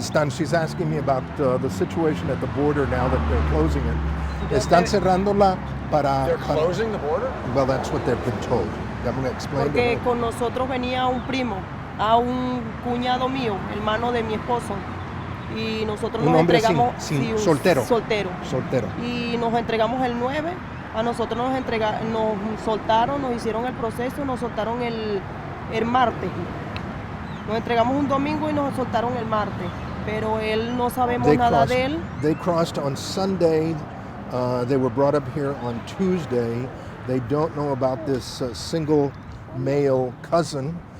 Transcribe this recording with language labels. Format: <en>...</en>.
<en>She's asking me about the situation at the border now that they're closing it.</en> <es>Están cerrándola para.</es> <en>They're closing the border? Well, that's what they've been told. I'm going to explain.</en> <es>Porque con nosotros venía un primo, a un cuñado mío, hermano de mi esposo. Y nosotros nos entregamos soltero. Y nos entregamos el 9, a nosotros nos soltaron, nos hicieron el proceso, nos soltaron el martes. Nos entregamos un domingo y nos soltaron el martes, pero él no sabemos nada de él.</es> <en>They crossed on Sunday. They were brought up here on Tuesday. They don't know about this single male cousin.</en>